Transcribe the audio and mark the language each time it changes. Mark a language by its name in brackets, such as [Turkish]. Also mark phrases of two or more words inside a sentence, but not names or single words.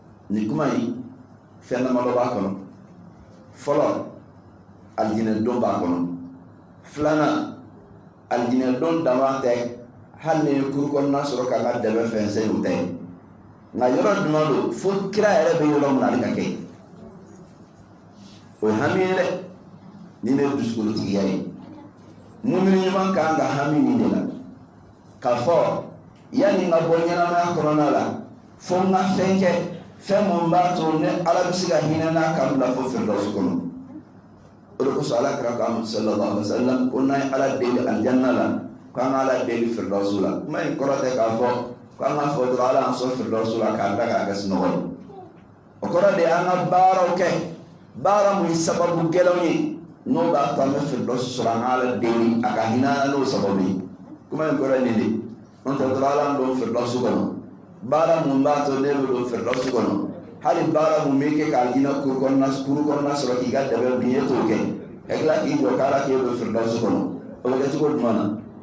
[Bambara] ni kuma yi fɛn dama dɔ b'a kɔnɔ fɔlɔ alijinɛ don b'a kɔnɔ filanan alijinɛ don dama tɛ hali ni ye kuru kɔnɔna sɔrɔ k'a ka dɛmɛ fɛn sen o tɛ nka yɔrɔ jumɛn don fo kira yɛrɛ bɛ yɔrɔ min na ale ka kɛ o ye hami ye dɛ ni ne ye dusukolotigiya ye mumini ɲuman kan ka hami nin de la k'a fɔ yanni n ka bɔ ɲɛnamaya kɔnɔna la fo n ka fɛn kɛ fɛn mun b'a to ne ala bɛ se ka hinɛ n'a kan bila fo firdausi kɔnɔ o de kosɔn ala kira ko Muhammad [Arabic] صلى الله عليه وسلم [Bambara] ko n'an ye ala deli alijanna la k'an ka ala deli firdausi la kuma in kɔrɔ tɛ k'a fɔ k'an ka fɔ dɔrɔn ala y'an sɔn firdausi la k'a da k'a kɛ sunɔgɔ ye o kɔrɔ de y'an ka baaraw kɛ baara mun ye sababu gɛlɛnw ye n'o b'a to an bɛ firdausi sɔrɔ an ka ala deli a ka hinɛ an na n'o sababu ye kuma in kɔrɔ ye nin de n'o tɛ dɔrɔn ala y'an don firdausi kɔnɔ baara mun b'a to ne bɛ don firdausi kɔnɔ hali baara mun bɛ kɛ k'a hinɛ kuru kɔnɔna sɔrɔ k'i ka dɛmɛ bin e t'o kɛ ka tila k'i jɔ k'ala k'e don firdausi kɔnɔ o bɛ kɛ cogo jumɛn na